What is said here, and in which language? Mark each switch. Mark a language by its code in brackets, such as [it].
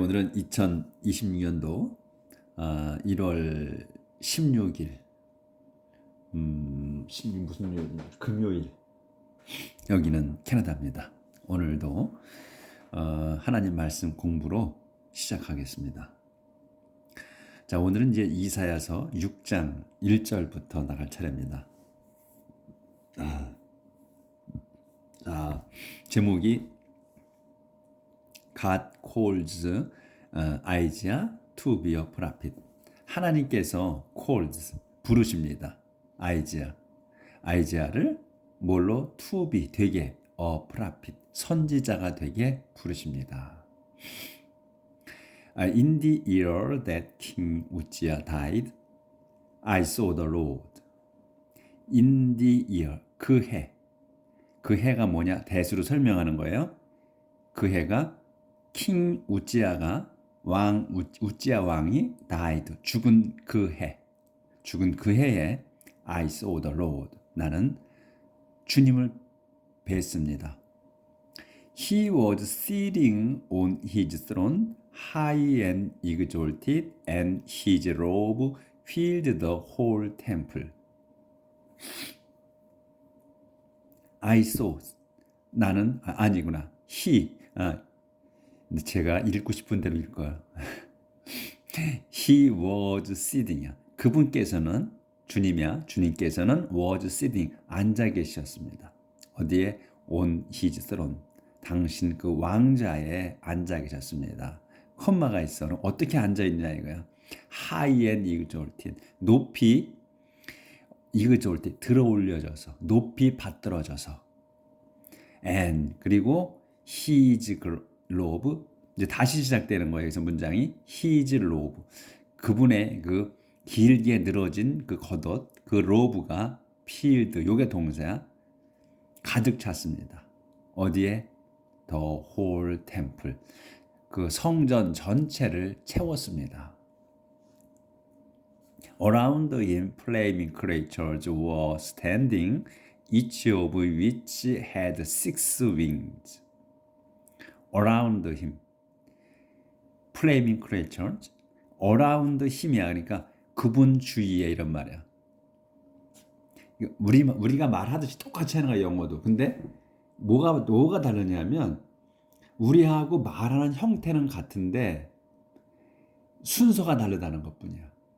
[ko] 오늘은 2026년도 1월 16일, 무슨 요일? 금요일. 여기는 캐나다입니다. 오늘도 하나님 말씀 공부로 시작하겠습니다. 자, 오늘은 이제 이사야서 6장 1절부터 나갈 차례입니다. 제목이 [en] God calls Isaiah to be a prophet. [ko] 하나님께서 [en] calls [ko] 부르십니다. 아이지야를 뭘로 [en] to be [ko] 되게 [en] a prophet [ko] 선지자가 되게 부르십니다. [en] In the year that King Uzziah died, I saw the Lord. In the year [ko] 그 해가 뭐냐? 대수로 설명하는 거예요. 그 해가 킹 우찌아가 우찌아 왕이 died 죽은 그 해에 [en] I saw the Lord [ko] 나는 주님을 뵀습니다. [en] He was sitting on his throne, high and exalted, and his robe filled the whole temple. [ko] I saw 나는 아니구나. 근데 제가 읽고 싶은 대로 읽어요. [en] He was sitting이야. [ko] 그분께서는 주님께서는 [en] was sitting [ko] 앉아 계셨습니다. 어디에? [en] On his throne. [ko] 당신 그 왕자에 앉아 계셨습니다. 콤마가 있어. 그럼 어떻게 앉아 있냐 이거야. [en] High and exalted. [ko] 높이 exalted 들어 올려져서 높이 받들어져서. And 그리고 [en] his robe [ko] 이제 다시 시작되는 거예요. 그래서 문장이 [en] his robe [ko] 그분의 그 길게 늘어진 그 겉옷 그 로브가 filled 요게 동사야 가득 찼습니다. 어디에? [en] The whole temple [ko] 그 성전 전체를 채웠습니다. [en] Around him flaming creatures were standing, each of which had 6 wings. Around him, flaming creatures. Around him이야. [ko] 그러니까 그분 주위에 이런 말이야. 우리가 말하듯이 똑같이 하는 거야 영어도. 근데 뭐가 다르냐면 우리하고 말하는 형태는 같은데 순서가 다르다는 것뿐이야.